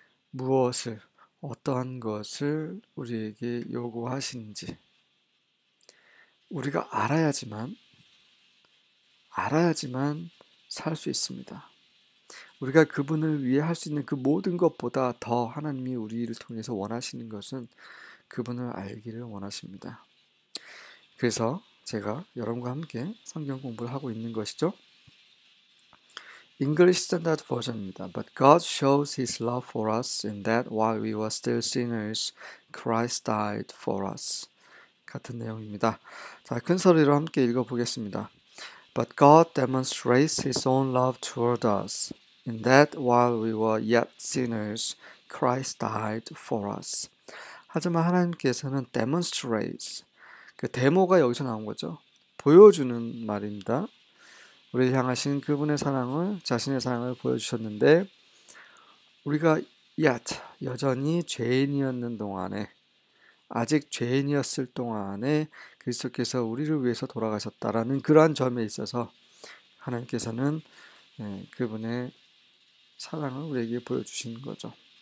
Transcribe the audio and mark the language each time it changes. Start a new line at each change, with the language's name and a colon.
Korean: 무엇을, 어떠한 것을 우리에게 요구하시는지 우리가 알아야지만 살 수 있습니다. 우리가 그분을 위해 할 수 있는 그 모든 것보다 더 하나님이 우리를 통해서 원하시는 것은 그분을 알기를 원하십니다. 그래서 제가 여러분과 함께 성경 공부를 하고 있는 것이죠.
English: English Standard Version입니다. But God shows His love for us in that while we were still sinners, Christ died for us.
Korean: 같은 내용입니다. 자, 큰 소리로 함께 읽어보겠습니다.
English: But God demonstrates His own love toward us in that while we were yet sinners, Christ died for us.
Korean: 하지만 하나님께서는 demonstrates, 그 데모가 여기서 나온 거죠. 보여주는 말입니다. 우리를 향하신 그분의 사랑을, 자신의 사랑을 보여주셨는데 우리가 yet, 여전히 죄인이었는 동안에, 아직 죄인이었을 동안에 그리스도께서 우리를 위해서 돌아가셨다라는 그러한 점에 있어서 하나님께서는 그분의 사랑을 우리에게 보여주신 거죠.